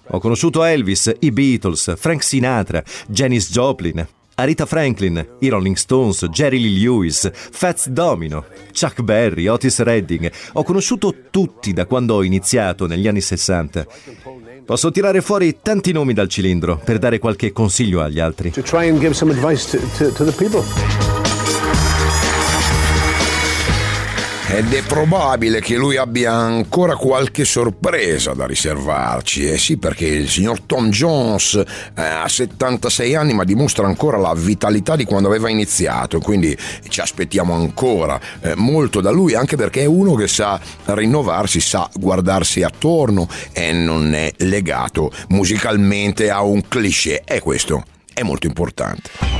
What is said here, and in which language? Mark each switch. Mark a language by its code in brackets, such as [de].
[it] Ho conosciuto Elvis, i Beatles, Frank Sinatra, Janis Joplin, Aretha Franklin, i Rolling Stones, Jerry Lee Lewis, Fats Domino, Chuck Berry, Otis Redding. Ho conosciuto tutti da quando ho iniziato negli anni 60. Posso tirare fuori tanti nomi dal cilindro per dare qualche consiglio agli altri. [en] To try and give some advice to the people. [it] ed è probabile che lui abbia ancora qualche sorpresa da riservarci. Eh sì, perché il signor Tom Jones ha 76 anni ma dimostra ancora la vitalità di quando aveva iniziato, quindi ci aspettiamo ancora molto da lui, anche perché è uno che sa rinnovarsi, sa guardarsi attorno e non è legato musicalmente a un cliché, e questo è molto importante.